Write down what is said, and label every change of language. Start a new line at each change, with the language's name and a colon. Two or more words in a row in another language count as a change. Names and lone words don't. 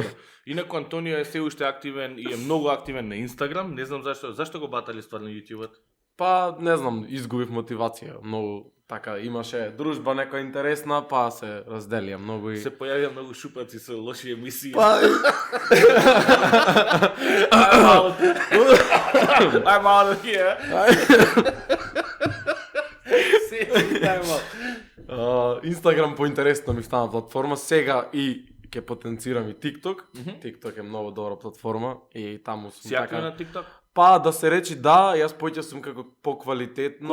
Macedonian: Инаку Антонио е се уште активен и е многу активен на Инстаграм. Не знам зашто го батали стварно јутјубот. Па, не знам, изгубив мотивација. Многу, така, имаше дружба некоја интересна, па се разделија многу и... Се појавија многу шупаци со лоши емисии. Па...
English: I'm out of here.
Macedonian: Инстаграм поинтересно ми стана платформа, сега и ќе потенцирам и TikTok. TikTok е многу добра платформа и таму сум Си активен така... на TikTok? Па, да се речи да, јас поќе сум како поквалитетно